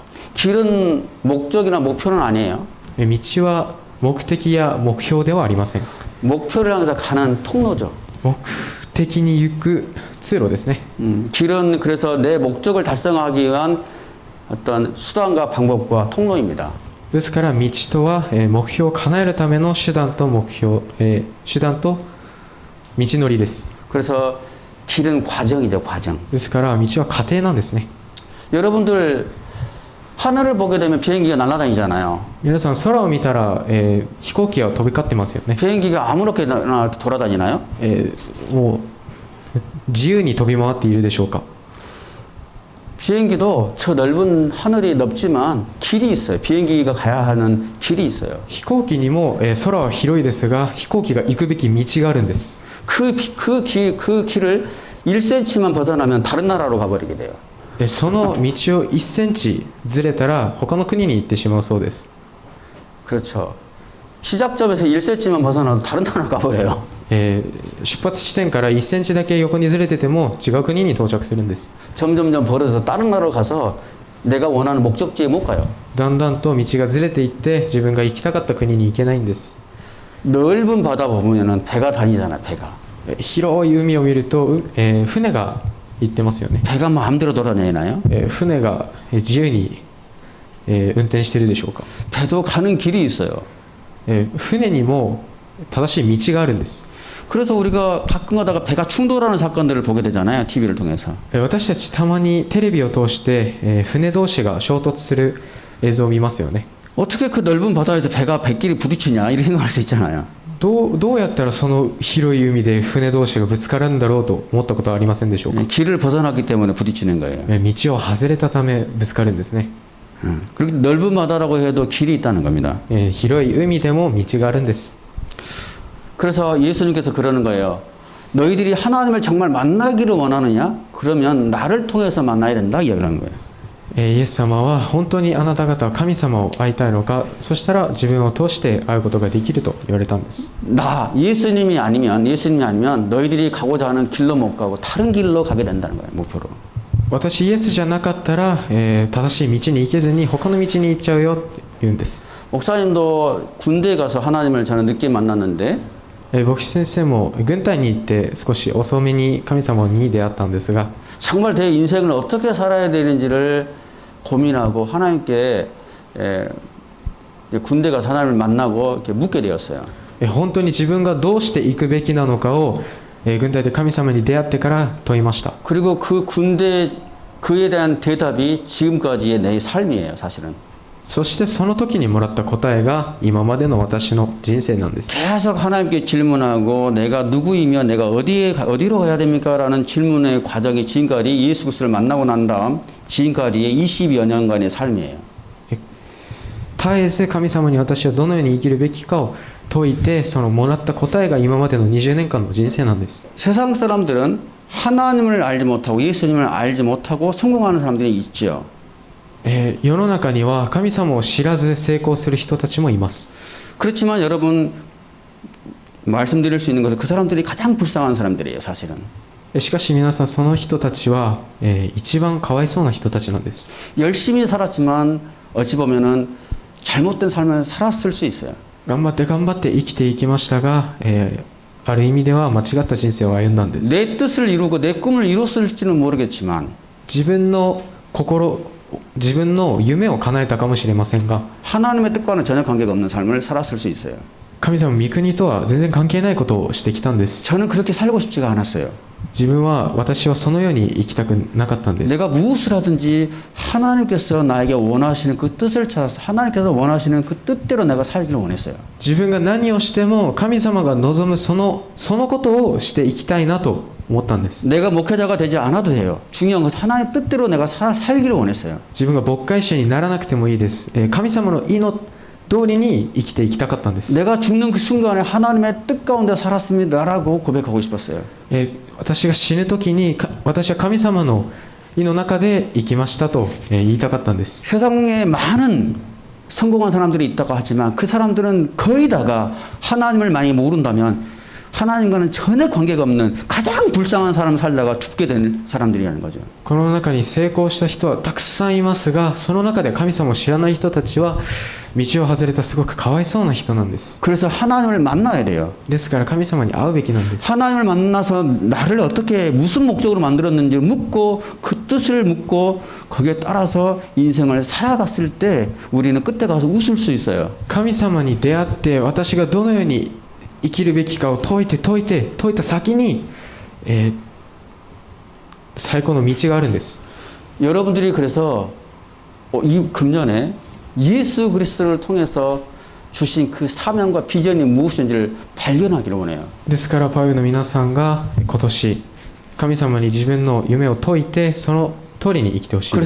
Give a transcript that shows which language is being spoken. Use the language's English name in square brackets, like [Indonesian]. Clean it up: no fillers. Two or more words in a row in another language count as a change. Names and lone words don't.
[Korean] 길은 목적이나 목표는 아니에요. [Japanese] 道は目的や目標ではありません。 [Korean] 목표를 향해서 가는 통로죠. [Japanese] 目的に行く通路ですね。 [Korean] 길은 그래서 내 목적을 달성하기 위한 어떤 수단과 방법과 통로입니다. [Japanese] ですから道とは、目標を叶えるための手段と目標、手段と道のりです。 [Korean] 그래서 길은 과정이죠, 과정. [Japanese] ですから道は過程なんですね。 [Korean] 여러분들 하늘을 보게 되면 비행기가 날아다니잖아요. [Japanese] 皆さん空を見たら、飛行機が飛び交ってますよね。 [Korean] 비행기가 아무렇게나 돌아다니나요? [Japanese] もう自由に飛び回っているでしょうか。 [Korean] 비행기도 저 넓은 하늘이 넓지만 길이 있어요. 비행기가 가야 하는 길이 있어요. [Japanese] 飛行機にも、空は広いですが飛行機が行くべき道があるんです。 [Korean] 그 길을 1cm만 벗어나면 다른 나라로 가버리게 돼요. [Japanese] その道を1センチずれたら他の国に行ってしまうそうです。 [Korean] 그렇죠. 시작점에서 1cm만 벗어나도 다른 나라로 가버려요. [Japanese] 出発地点から1センチだけ横にずれてても違う国に到着するんです。 [Korean] 점점점 벌어져서 다른 나라로 가서 내가 원하는 목적지에 못 가요. [Japanese] だんだんと道がずれていって自分が行きたかった国に行けないんです。 [Korean] 넓은 바다 보면은 배가 다니잖아요. 배가. [Japanese] 広い海を見ると、船が行ってますよね。 [Korean] 배가 마음대로 돌아다니나요? [Japanese] 船が自由に、運転してるでしょうか。 [Korean] 배도 가는 길이 있어요. [Japanese] 船にも正しい道があるんです。 [Korean] 그래서 우리가 가끔 가다가 배가 충돌하는 사건들을 보게 되잖아요. TV를 통해서. [Japanese] 私たちたまにテレビを通して、船同士が衝突する映像を見ますよね。 [Korean] 어떻게 그 넓은 바다에서 배가 배끼리 부딪히냐 이렇게 생각할 수 있잖아요. [Japanese] どうやったらその広い海で船同士がぶつかるんだろうと思ったことはありませんでしょうか。 [Korean] 길을 벗어났기 때문에 부딪히는 거예요. [Japanese] 道を外れたためぶつかるんですね。 [Korean] 그렇게 넓은 바다라고 해도 길이 있다는 겁니다. [Japanese] 広い海でも道があるんです。 [Korean] 그래서 예수님께서 그러는 거예요. 너희들이 하나님을 정말 만나기를 원하느냐? 그러면 나를 통해서 만나야 된다 이야기하는 거예요. [Japanese] イエス様は本当にあなた方は神様を会いたいのか、そしたら自分を通して会うことができると言われたんです。 [Korean] 예수님이 아니면 너희들이 가고자 하는 길로 못 가고 다른 길로 가게 된다는 거예요. 목표로. [Japanese] 私イエスじゃなかったら、正しい道に行けずに他の道に行っちゃうよって言うんです。 [Korean] 목사님도 군대에 가서 하나님을 저는 늦게 만났는데 [Japanese] 牧師先生も軍隊に行って少し遅めに神様に出会ったんですが、 [Korean] 정말 내 인생을 어떻게 살아야 되는지를 고민하고 하나님께 군대 가서 하나님을 만나고 이렇게 묻게 되었어요. [Japanese] 本当に自分がどうして行くべきなのかを、軍隊で神様に出会ってから問いました。 [Korean] 그리고 그에 대한 대답이 지금까지의 내 삶이에요, 사실은. [Japanese] そしてその時にもらった答えが今までの私の人生なんです。 [Korean] 계속 하나님께 질문하고 내가 누구이며 내가 어디로 가야 됩니까? 라는 질문의 과정이 지금까지 예수 그리스도를 만나고 난 다음 지금까지의 20여 년간의 삶이에요. [Japanese] 絶えず神様に私はどのように生きるべきかを問いて、そのもらった答えが今までの20年間の人生なんです。 [Korean] 세상 사람들은 하나님을 알지 못하고 예수님을 알지 못하고 성공하는 사람들이 있죠. [Japanese] 世の中には神様を知らず成功する人たちもいます。 [Korean] 그렇지만 여러분 말씀드릴 수 있는 것은 그 사람들이 가장 불쌍한 사람들이에요, 사실은. [Japanese] しかし皆さんその人たちは、一番かわいそうな人たちなんです。 [Korean] 열심히 살았지만 어찌 보면은 잘못된 삶을 살았을 수 있어요. [Japanese] 頑張って生きていきましたが、ある意味では間違った人生を歩んだんです。 [Korean] 내 뜻을 이루고 내 꿈을 이뤘을지는 모르겠지만 [Japanese] 自分の夢を叶えたかもしれませんが、 [Korean] 하나님의 뜻과는 전혀 관계가 없는 삶을 살았을 수 있어요. [Japanese] 神様の御国とは全然関係ないことをしてきたんです。 [Korean] 저는 그렇게 살고 싶지가 않았어요. [Japanese] 私はそのように生きたくなかったんです。 [Korean] 내가 무엇을 하든지 하나님께서 나에게 원하시는 그 뜻을 찾아서 하나님께서 원하시는 그 뜻대로 내가 살기를 원했어요. [Japanese] 自分が何をしても神様が望むそのことをしていきたいなと思ったんです。 [Korean] 내가 목회자가 되지 않아도 돼요. 중요한 것은 하나님 뜻대로 내가 살기를 원했어요. [Japanese] 自分が牧会者にならなくてもいいです。神様の意の通りに生きていきたかったんです。 [Korean] 내가 죽는 그 순간에 하나님의 뜻 가운데 살았습니다라고 고백하고 싶었어요. [Japanese] 私が死ぬ時に私は神様の意の中で生きましたと言いたかったんです。 [Korean] 세상에 많은 성공한 사람들이 있다고 하지만 그 사람들은 거의 다가 하나님을 많이 모른다면 하나님과는 전혀 관계가 없는 가장 불쌍한 삶을 살다가 죽게 된 사람들이라는 거죠. [Japanese] この中に成功した人はたくさんいますが、その中で神様を知らない人たちは道を外れたすごくかわいそうな人なんです。 [Korean] 그래서 하나님을 만나야 돼요. [Japanese] ですから神様に会うべきなんです。 [Korean] 하나님을 만나서 나를 어떻게 무슨 목적으로 만들었는지를 묻고 그 뜻을 묻고 거기에 따라서 인생을 살아갔을 때 우리는 끝에 가서 웃을 수 있어요. [Japanese] 神様に出会って私がどのように生きるべきかを解いた先に、最高の道があるんです。 [Korean] 여러분들이 그래서 이 금년에 예수 그리스도를 통해서 주신 그 사명과 비전이 무엇인지를 발견하기를 원해요. [Japanese] ですからパウエルの皆さんが今年神様に自分の夢を解いてその通りに生きてほしいです。